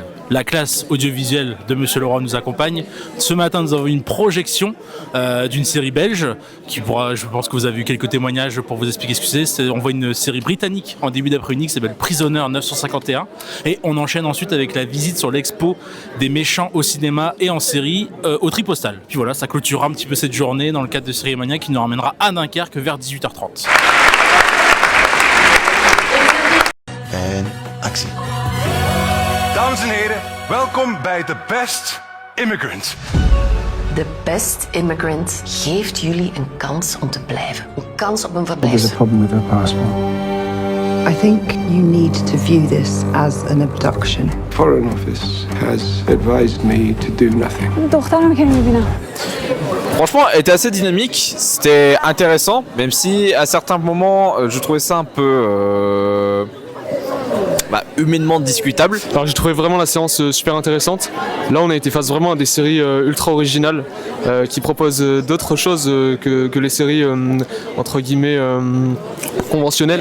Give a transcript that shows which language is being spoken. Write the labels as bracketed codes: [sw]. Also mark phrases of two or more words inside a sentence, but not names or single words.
[fr] La classe audiovisuelle de Monsieur Laurent nous accompagne. Ce matin, nous avons une projection d'une série belge qui pourra, je pense que vous avez eu quelques témoignages pour vous expliquer ce que c'est. On voit une série britannique en début d'après-midi qui s'appelle Prisoner 951 et on enchaîne ensuite avec la visite sur l'expo des méchants au cinéma et en série au Tripostal. Puis voilà, ça clôturera un petit peu cette journée dans le cadre de Cérémania qui nous ramènera à Dunkerque vers 18h30. [nl] En actie. Dames en heren, welkom bij The Best Immigrant. The Best Immigrant geeft jullie een kans om te blijven. Een kans op een [en] There's a [nl] verblijf. [en] problem with her passport. I think you need to view this as an abduction. Foreign Office has advised me to do nothing. [fr] Franchement, elle était assez dynamique, c'était intéressant, même si à certains moments, je trouvais ça un peu humainement discutable. Alors j'ai trouvé vraiment la séance super intéressante. Là on a été face vraiment à des séries ultra originales qui proposent d'autres choses que les séries entre guillemets conventionnelles.